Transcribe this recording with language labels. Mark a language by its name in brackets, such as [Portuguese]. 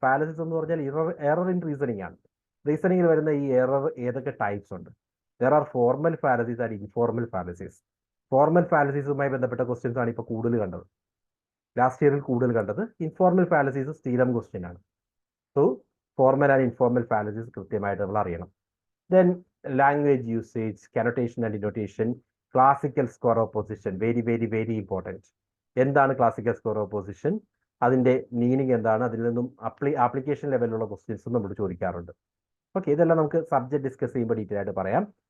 [Malayalam] Fallacies എന്ന് പറഞ്ഞാൽ error in reasoning ആണ്. റീസണിങ്ങിൽ വരുന്ന ഈ എറർ ഏതൊക്കെ ടൈപ്സ് ഉണ്ട്? [English] There are formal fallacies and informal fallacies. [Malayalam] Formal ഫാലസീസുമായി ബന്ധപ്പെട്ട ക്വസ്റ്റ്യൻസ് ആണ് ഇപ്പോൾ കൂടുതൽ കണ്ടത്, ലാസ്റ്റ് ഇയറിൽ കൂടുതൽ കണ്ടത്. ഇൻഫോർമൽ ഫാലസീസ് സ്ഥിരം ക്വസ്റ്റ്യൻ ആണ്. So formal and informal fallacies കൃത്യമായിട്ട് നമ്മൾ അറിയണം. [English] Then language usage, connotation and denotation, classical score of position, very very very important. [Malayalam] എന്താണ് ക്ലാസിക്കൽ സ്കോർ ഓഫ് പൊസിഷൻ, അതിന്റെ മീനിങ് എന്താണ്, അതിൽ നിന്നും ആപ്ലിക്കേഷൻ ലെവലിലുള്ള ക്വസ്റ്റ്യൻസും നമ്മൾ ചോദിക്കാറുണ്ട്. ഓക്കെ, ഇതെല്ലാം നമുക്ക് സബ്ജക്ട് ഡിസ്കസ് ചെയ്യുമ്പോൾ ഡീറ്റെയിൽ ആയിട്ട് പറയാം.